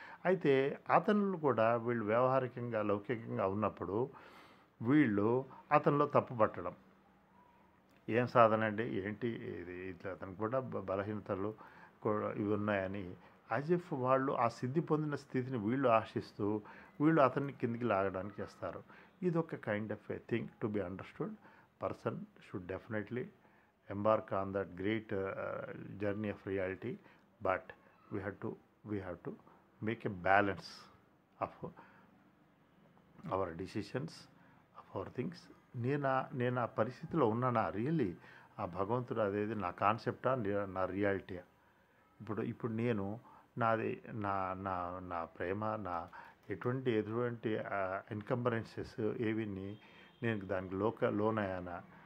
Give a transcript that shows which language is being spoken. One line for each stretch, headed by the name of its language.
Telugu: అయితే అతను కూడా వీళ్ళు వ్యవహారికంగా లౌకికంగా ఉన్నప్పుడు వీళ్ళు అతనిలో తప్పు పట్టడం, ఏం సాధన అండి, ఏంటి ఇది, ఇట్లా అతనికి కూడా బలహీనతలు ఇవి ఉన్నాయని
English: as if
Telugu: వాళ్ళు ఆ సిద్ధి పొందిన స్థితిని వీళ్ళు ఆశిస్తూ వీళ్ళు అతన్ని కిందికి లాగడానికి చేస్తారు. ఇది ఒక
English: Kind of a thing to be understood. Person should definitely embark on that great journey of reality, but we have to make a balance of our decisions, of our things.
Telugu: నేను ఆ పరిస్థితిలో ఉన్నానా రియల్లీ? ఆ భగవంతుడు అదేది నా కాన్సెప్టా, నా రియాలిటీయా? ఇప్పుడు నేను నాది నా నా నా ప్రేమ, నా ఎటువంటి ఎన్కంబరెన్సెస్ ఏవిని నేను దానికి లోనయ్యానా?